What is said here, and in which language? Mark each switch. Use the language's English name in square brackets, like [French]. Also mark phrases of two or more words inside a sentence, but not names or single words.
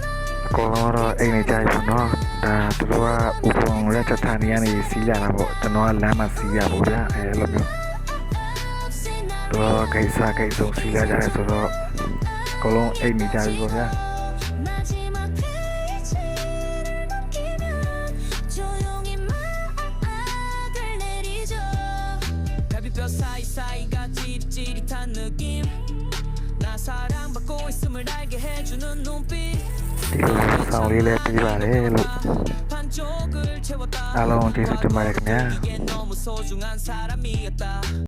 [Burmese] အကောင်တော့အိမ်နေကြပြီပေါ့နော်ဒါသူတို့ကဥပုံရက်ချက်ထားနေရနေစီးရတာပေါ့ကျွန်တော်ကလမ်းမှာစီးရပေါ့ဗျာအဲလိုမျိုးတော့ကိစ္စကိစ္စစီးရကြတယ်ဆိုတော့အကောင်လုံးအိမ်နေကြပြီပေါ့ဗျာ [Korean] 사이사이가 찌릿찌릿한 느낌 나 사랑받고 있음을 알게 해주는 눈빛 [Burmese] ဒီလိုဆောင်လေးလည်းပြီးပါတယ်လို့ [Korean] 반쪽을 채웠다 [Burmese] အားလုံးကျေးဇူးတင်ပါတယ်ခင်ဗျာ [Korean] 이게 너무 소중한 사람이었다